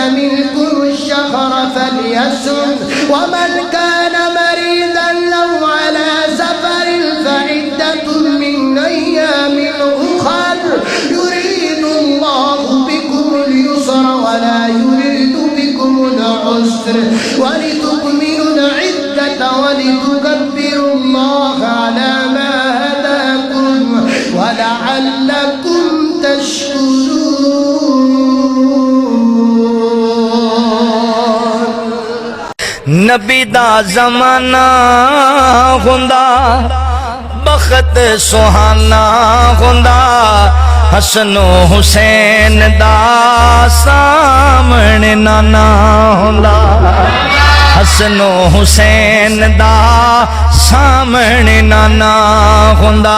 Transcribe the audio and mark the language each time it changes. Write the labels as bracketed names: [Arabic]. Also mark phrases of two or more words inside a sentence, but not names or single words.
[Arabic] منکم الشہر فلیصم ومن کان مریضا او علی سفر فعدۃ من ایام اخر يريد الله بكم اليسر ولا يريد بكم العسر ولتكملوا العدة ولتكبروا الله على ما هداكم ولعلكم تشكرون۔ [Punjabi] نبی دا زمانہ ہوندا بخت سہانا ہوندا، حسن و حسین دا سامنے نانا ہوندا، حسن و حسین دا سامنے نانا ہوندا،